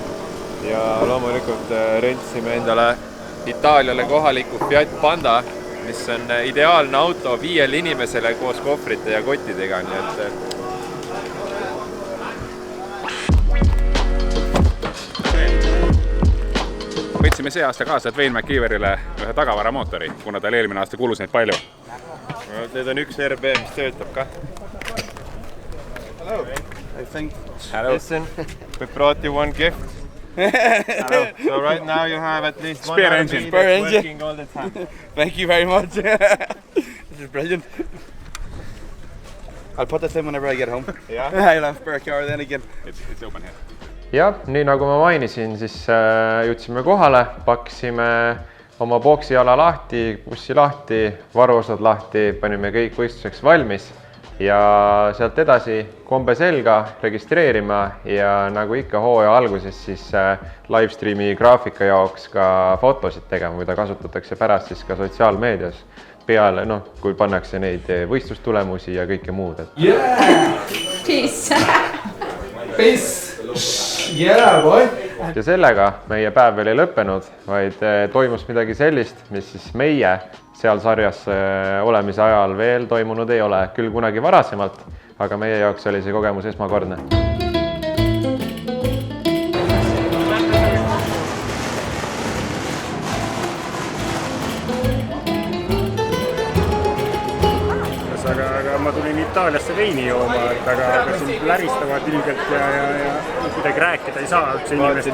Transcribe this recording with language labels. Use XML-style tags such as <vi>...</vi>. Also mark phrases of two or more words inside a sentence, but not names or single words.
<et>Ja loomulikult rentsime endale Itaaliale kohaliku Fiat Panda, mis on ideaalne auto 5 inimesele koos kohvrite ja kottidega, nii et võtsime see aasta kaasa Dwayne McKeeverile ühe tagavaramootori, kuna tal eelmine aasta kulus neid palju. Need on üks RB, mis töötab ka.</et> <en>Hello. I think. Hello. Listen, we brought you one gift. So right now you have at least one RB that's working all the time. Thank you very much. This is brilliant. I'll put this in whenever I get home. Yeah. I'll have spare car then again. It's open here.</en> <et>Ja, nii nagu ma mainisin, siis jõudsime kohale, pakkisime oma boksiala lahti, bussi lahti, varuosad lahti, panime kõik võistluseks valmis. Ja sealt edasi kombe selga registreerima ja nagu ikka hooaja alguses siis livestreami graafika jaoks ka fotosid tegema, mida kasutatakse pärast siis ka sotsiaalmeedias peale, kui pannakse neid võistlustulemusi ja kõike muud.</et> <en>Peace! Peace! Yeah, boy!</en> <et>Ja sellega meie päev veel ei lõppenud, vaid toimus midagi sellist, mis siis meie seal sarjas olemise ajal veel toimunud ei ole, küll kunagi varasemalt, aga meie jaoks oli see kogemus esmakordne. Aga ma tulin Itaaliasse veini jooma, aga siin läristavad ilgelt ja kuidagi rääkida ei saa üldse inimestele.</et>